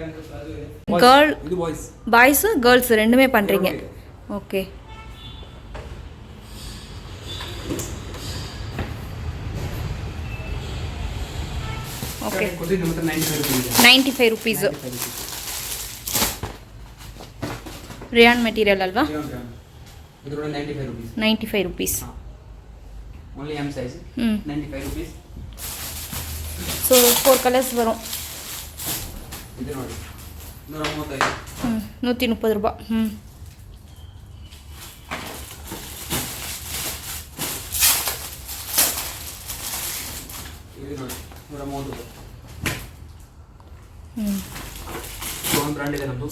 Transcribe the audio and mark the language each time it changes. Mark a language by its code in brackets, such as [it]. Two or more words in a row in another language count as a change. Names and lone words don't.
[en] girl boys girls [ta] ரெண்டுமே பண்ணுறீங்க. ஓகே. [kn] ಓಕೆ ಕುರ್ತಿ ನಮ್ಮ ಹತ್ರ 95 [en] rupees rayon material [kn] ಅಲ್ವಾ? ಇದರೊಳಗೆ 95 rupees. 95 rupees. [en] Only M size. 95 rupees. [kn] So 4 colors ಬರೋ. ಇದು ನೋಡಿ 135. 130 ರೂಪಾಯಿ. ಇದು ನೋಡಿ 130 ರೂಪಾಯಿ. ಒಂದು ಬ್ರಾಂಡ್ ಇದೆ ನಮ್ಮದು.